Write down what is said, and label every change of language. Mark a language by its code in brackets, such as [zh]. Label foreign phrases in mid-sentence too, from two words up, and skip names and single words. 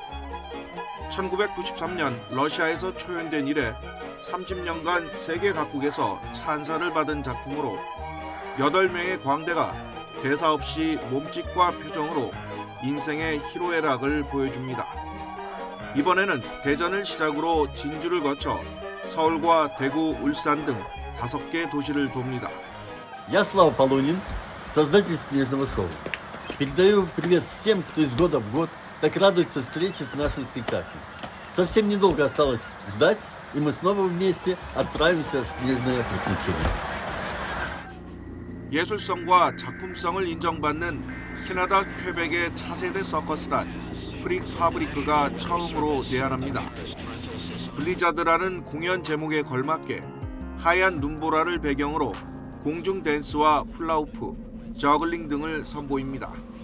[ko] 1993년 러시아에서 초연된 이래 30년간 세계 각국에서 찬사를 받은 작품으로 8명의 광대가 대사 없이 몸짓과 표정으로 인생의 희로애락을 보여줍니다. 이번에는 대전을 시작으로 진주를 거쳐 서울과 대구, 울산 등 5개 도시를 돕니다. [ru] Я Слава Полунин, создатель снежного шоу. Передаю привет всем, кто из года в год так радуется встрече с нашим спектаклем. Совсем недолго осталось ждать, и мы снова вместе отправимся в снежное приключение. [ko] 예술성과 작품성을 인정받는 캐나다 퀘벡의 차세대 서커스단 프릭 파브리크가 처음으로 내한합니다. 블리자드라는 공연 제목에 걸맞게 하얀 눈보라를 배경으로 공중 댄스와 훌라후프, 저글링 등을 선보입니다.